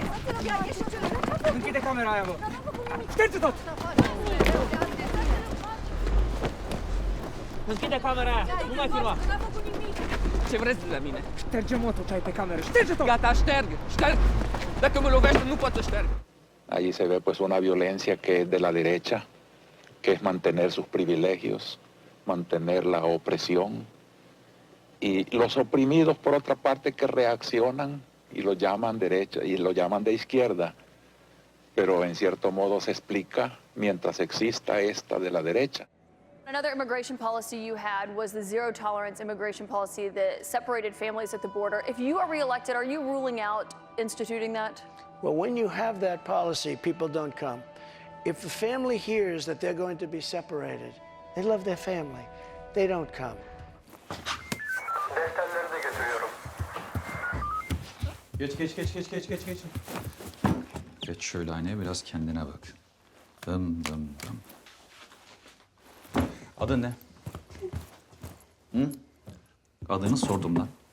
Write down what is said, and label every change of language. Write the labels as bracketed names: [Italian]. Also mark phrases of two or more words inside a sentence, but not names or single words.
[Romanian] Închide camera aia, bă. Șterge tot! Închide camera aia, nu mai filma. Ce vreți de la mine? Șterge motul ce ai pe cameră, șterge tot! Gata, șterg! Dacă mă lovește, nu pot să șterg. [Spanish] Allí se ve pues una violencia que es de la derecha, que es mantener sus privilegios, mantener la opresión, y los oprimidos por otra parte que reaccionan y lo llaman derecha y lo llaman de izquierda, pero en cierto modo se explica mientras exista esta de la derecha. [English] Another immigration policy you had was the zero tolerance immigration policy that separated families at the border. If you are reelected, are you ruling out instituting that? Well, when you have that policy, people don't come. If the family hears that they're going to be separated, they love their family. They don't come. [Turkish] Geç. Geç şöyle aynaya biraz kendine bak. Dım. Adın ne? Hı? Adını sordum lan.